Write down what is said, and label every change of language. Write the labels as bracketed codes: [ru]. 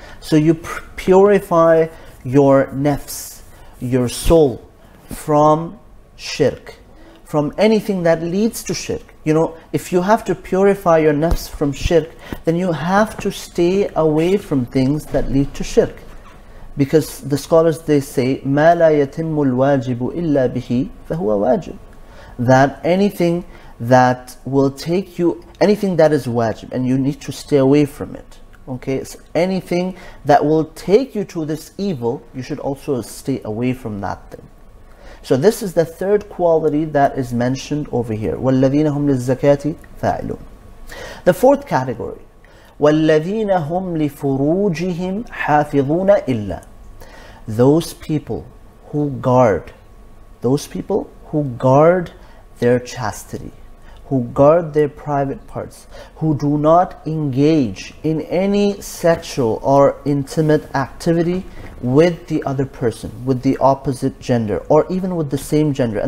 [en] So you purify your nafs, your soul, from shirk, from anything that leads to shirk. You know, if you have to purify your nafs from shirk, then you have to stay away from things that lead to shirk. Because the scholars, they say, [ar] مَا لَا يَتِمُّ الْوَاجِبُ إِلَّا بِهِ فَهُوَ wajib. [en] That anything that will take you, anything that is wajib, and you need to stay away from it. Okay, so anything that will take you to this evil, you should also stay away from that thing. So this is the third quality that is mentioned over here. [ar] وَالَّذِينَ هُمْ لِلزَّكَاةِ فَاعِلُونَ. [en] The fourth category, [ar] وَالَّذِينَ هُمْ لِفُرُوجِهِمْ حَافِظُونَ إِلَّا. [en] Those people who guard their chastity, who guard their private parts, who do not engage in any sexual or intimate activity with the other person, with the opposite gender, or even with the same gender.